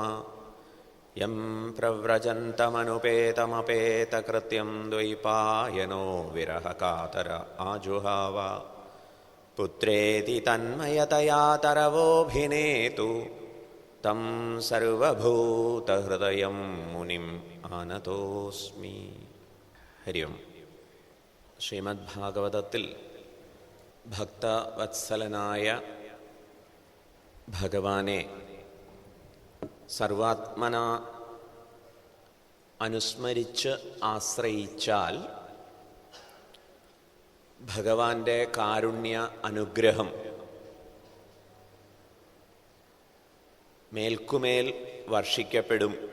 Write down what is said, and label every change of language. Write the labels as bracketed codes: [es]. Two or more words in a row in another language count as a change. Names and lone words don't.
[sa] यं प्रव्रजन्तमनुपेतमपेतकृत्यं द्वैपायनो विरहकातर आजुहाव पुत्रेति तन्मयतया तरवोऽभिनेतु तं सर्वभूतहृदयं मुनिम् आनतोऽस्मि। हरि ओम्. [ml] ശ്രീമദ്ഭാഗവതത്തിൽ ഭക്തവത്സലനായ ഭഗവാനെ സർവാത്മന അനുസ്മരിച്ച് ആശ്രയിച്ചാൽ ഭഗവാന്റെ കാരുണ്യ അനുഗ്രഹം മേൽക്കുമേൽ വർഷിക്കപ്പെടും.